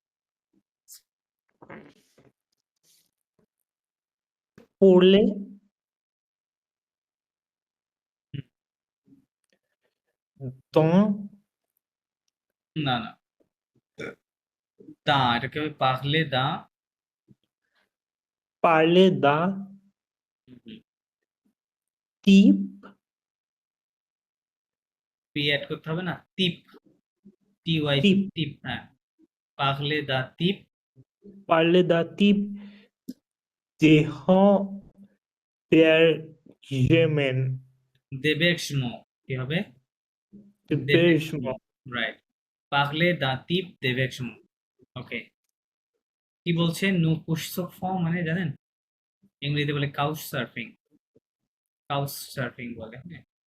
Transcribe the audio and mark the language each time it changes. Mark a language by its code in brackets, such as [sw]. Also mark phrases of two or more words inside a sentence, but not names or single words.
[fr] পড়লে dans [bn] না না, দা এটাকে [fr] parler de. parler d'un type [bn] পি অ্যাড করতে হবে না, টিপ, [en] T Y P, [fr] type [bn] টিপ, হ্যাঁ। [fr] parler de type parler d'un type d'hébergement [bn] দেবেশমো, কি হবে? দেবেশমো, [fr] d'hébergement [bn] রাইট। [fr] parler de type d'hébergement. [bn] ওকে, কি বলছে নো পুস্তক ফর্ম মানে জানেন? ইংরেজিতে বলে [en] couch surfing, couch surfing [bn] বলে, হ্যাঁ।